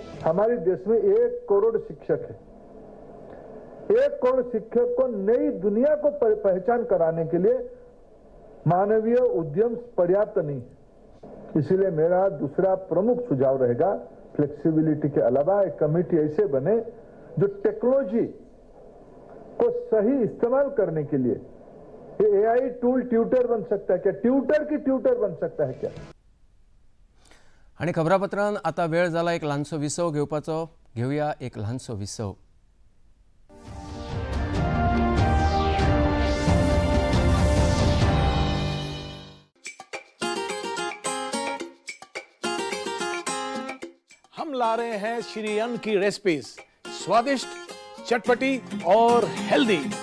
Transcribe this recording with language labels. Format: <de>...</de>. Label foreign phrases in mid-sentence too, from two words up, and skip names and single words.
<hi>हमारे देश में 1 करोड़ शिक्षक है. 1 करोड़ शिक्षक को नई दुनिया को पहचान कराने के लिए मानवीय उद्यम पर्याप्त नहीं. इसीलिए मेरा दूसरा प्रमुख सुझाव रहेगा, फ्लेक्सिबिलिटी के अलावा एक कमेटी ऐसे बने जो टेक्नोलॉजी को सही इस्तेमाल करने के लिए, ये</hi> <en>AI tool tutor</en> <hi>बन सकता है क्या, ट्यूटर की ट्यूटर बन सकता है क्या।</hi> <kok>आणि खबरापत्रान आता वेळ जाला एक ल्हानसो विसव घेवपाचो. घेऊया एक ल्हानसो विसव.</kok> <hi>हम ला रहे हैं श्री अन्न की रेसिपीज, स्वादिष्ट, चटपटी और हेल्दी.</hi>